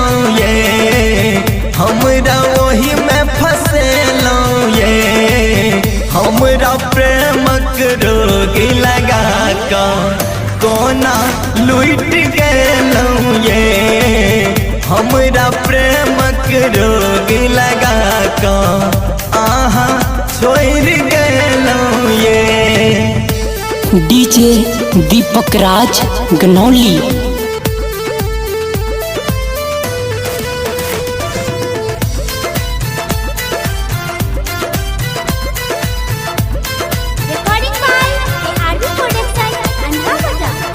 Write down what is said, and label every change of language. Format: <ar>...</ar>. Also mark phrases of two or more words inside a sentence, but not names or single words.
<mai>ये हमरा ओही में फसेलौ ये हमरा प्रेमक रोग लगा कऽ कोना लुट गेलौ ये हमरा प्रेमक रोग लगा कऽ अहाँ छोड़ गेलौ ये। डीजे दीपक राज गनौली।</mai> <en>recording by RB production अंधा बजा।</en>